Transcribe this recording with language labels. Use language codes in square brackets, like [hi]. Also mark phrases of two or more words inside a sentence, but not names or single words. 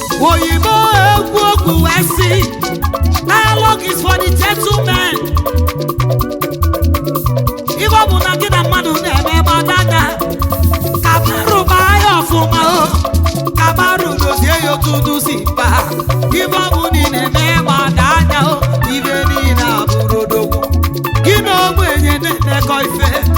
[ig] Oyibo ekwu okwu wee sị, [en] "Dialogue is for the gentlemen." [ig] Ife ọ bụ na gị na mmadụ na-eme, gbata anya. Ka baru baa ya ọfụma o. Ka baru dozie ya otu unu si baa. Ife ọ bụ na ị na-eme, gbata anya o. Ife niile a bụrụ odogwu. Gị na ogbenye na-emekọ ife.